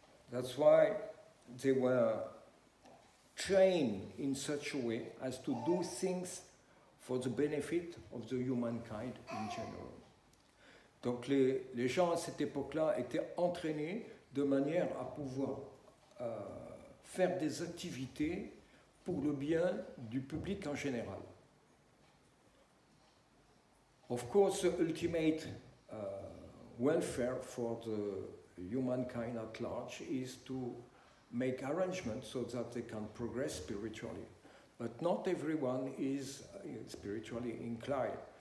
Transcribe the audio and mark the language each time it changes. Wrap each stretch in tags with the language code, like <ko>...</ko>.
<en>That's why they were trained in such a way as to do things for the benefit of the humankind in general.</en> <fr>Donc les gens à cette époque-là étaient entraînés de manière à pouvoir faire des activités pour le bien du public en général.</fr> <en>Of course, the ultimate welfare for the humankind at large is to make arrangements so that they can progress spiritually. But not everyone is spiritually inclined.</en>